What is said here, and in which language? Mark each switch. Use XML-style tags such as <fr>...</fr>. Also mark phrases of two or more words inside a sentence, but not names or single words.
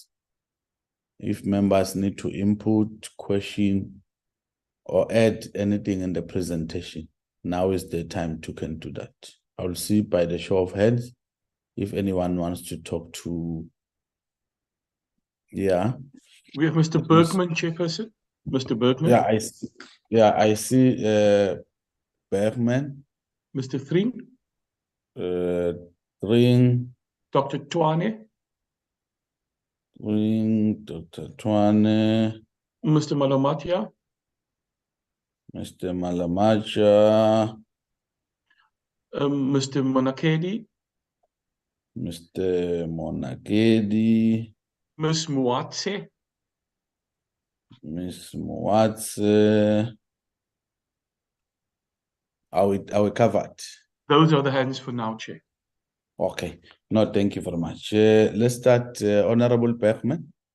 <en>If members need to input, question, or add anything in the presentation, now is the time to can do that. I'll see by the show of hands if anyone wants to talk to. Yeah. We have Mr. Bergman, Chairperson. Mr. Bergman. Yeah, I see Bergman. Mr. Thring. Thring. Dr. Twane. Thring, Dr. Twane. Mr. Malamatia. Mr. Malamatia. Mr. Monakedi. Mr. Monakedi. Ms. Muatse. Ms. Muatse. Are we covered? Those are the hands for now, Chair. Okay. No, thank you very much. Let's start, Honorable Bergman.</en>